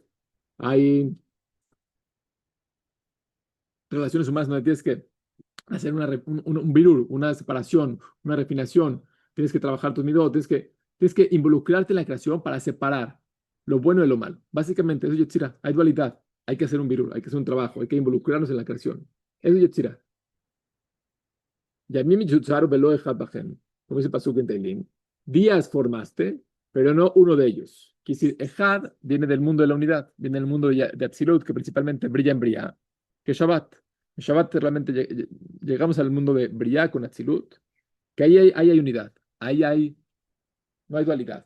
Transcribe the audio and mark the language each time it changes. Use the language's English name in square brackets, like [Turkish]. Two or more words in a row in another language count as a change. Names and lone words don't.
[Spanish] Hay relaciones humanas donde tienes que hacer un birur, una separación, una refinación. Tienes que trabajar tus midot, tienes que involucrarte en la creación para separar lo bueno de lo malo. Básicamente, eso es Yetzirah. Hay dualidad, hay que hacer un birur, hay que hacer un trabajo, hay que involucrarnos en la creación. Eso es Yetzirah. [Hebrew] Yamim yutzaru velo echad bachem. [Spanish] Como dice Pasuk en Teilim. Días formaste, pero no uno de ellos. Quisir, echad viene del mundo de la unidad, viene del mundo de Atzilut, que principalmente brilla en Briah, que Shabbat. En Shabbat realmente llegamos al mundo de Briah con Atzilut, que ahí hay unidad, no hay dualidad.